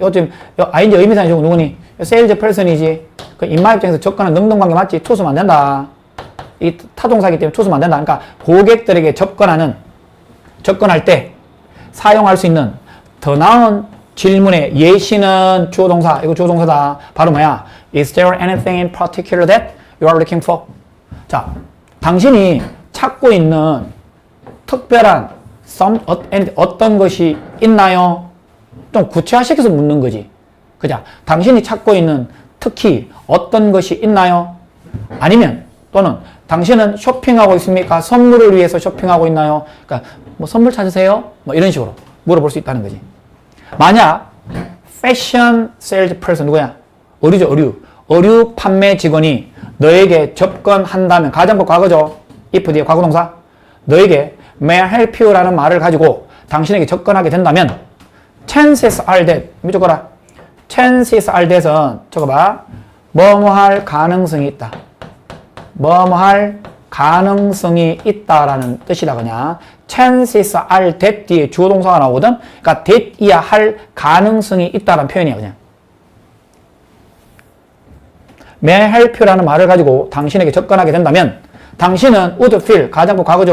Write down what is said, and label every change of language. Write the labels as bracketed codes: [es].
[ko] 요즘 ING 의미상이 좀 누구니? 세일즈 퍼슨이지. 그 인마 입장에서 접근은 능동관계 맞지? 투수면 안 된다. 이 타동사기 때문에 투수면 안 된다. 그러니까 고객들에게 접근할 때 사용할 수 있는 더 나은 질문의 예시는 주어 동사. 이거 주어 동사다. 바로 뭐야? [en] Is there anything in particular that you are looking for? [ko] 자, 당신이 찾고 있는 특별한 어떤 것이 있나요? 좀 구체화시켜서 묻는 거지. 그죠? 당신이 찾고 있는 특히 어떤 것이 있나요? 아니면 또는 당신은 쇼핑하고 있습니까? 선물을 위해서 쇼핑하고 있나요? 그러니까 뭐 선물 찾으세요? 뭐 이런 식으로 물어볼 수 있다는 거지. 만약 패션 세일즈 퍼슨 누구야? 의류죠. 의류 판매 직원이 너에게 접근한다면 가정법 과거죠. if 뒤에 과거동사. 너에게 [en] may I help you [ko] 라는 말을 가지고 당신에게 접근하게 된다면 [en] chances are that [ko] 적어라. [en] chances are that [ko] 은 적어봐. 뭐뭐할 가능성이 있다. 뭐뭐할 가능성이 있다라는 뜻이다 그냥. [en] chances are that [ko] 뒤에 주어 동사가 나오거든. 그러니까 that이야 할 가능성이 있다라는 표현이야 그냥. [en] may I help you [ko] 라는 말을 가지고 당신에게 접근하게 된다면 당신은 [en] would feel, [ko] 가정법 과거죠.